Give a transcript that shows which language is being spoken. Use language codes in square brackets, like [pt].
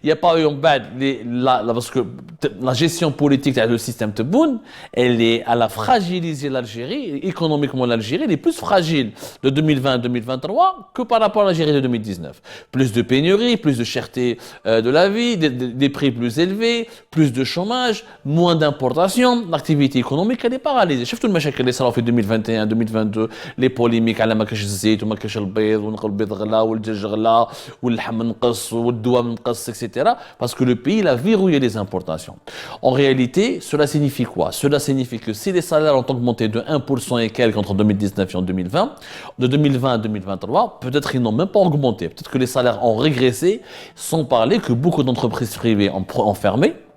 [fr] Il n'y a pas eu en bas parce que la gestion politique du système Tebboune, elle est à la fragiliser l'Algérie, économiquement l'Algérie, elle est plus fragile de 2020 à 2023 que par rapport à l'Algérie de 2019. Plus de pénurie, plus de cherté de la vie, des prix plus élevés, plus de chômage, moins d'importation, l'activité économique elle est paralysée. [ar] شفتوا المشاكل اللي صاروا في 2021 2022 [fr] les polémiques [ar] على ما كاش الزيت وما كاش البيض ونقل البيض غلا والدجاج غلا واللحم نقص والدواء نقص etc. [fr] parce que le pays a verrouillé les importations. En réalité, cela signifie quoi? Cela signifie que si les salaires ont augmenté de 1% et quelques entre 2019 et en 2020, de 2020 à 2023, peut-être ils n'ont même pas augmenté. Peut-être que les salaires ont régressé, sans parler que beaucoup d'entreprises privées ont fermé.